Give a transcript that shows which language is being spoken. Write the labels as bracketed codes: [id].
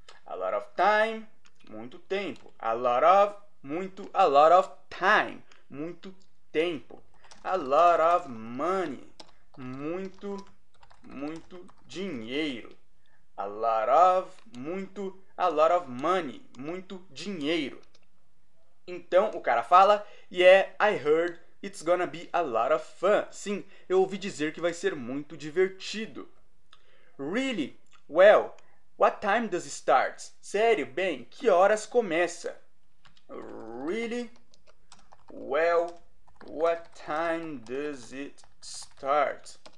[en] A lot of time, [pt] muito tempo. [en] A lot of, muito, a lot of time, muito tempo. A lot of money, [pt] muito dinheiro. [en] A lot of, muito, a lot of money, [pt] muito dinheiro. Então, o cara fala, [en] yeah, I heard it's gonna be a lot of fun. [pt] Sim, eu ouvi dizer que vai ser muito divertido. [en] Really? Well, what time does it start? [pt] Sério? Bem, que horas começa? [en] Really? Well, what time does it start?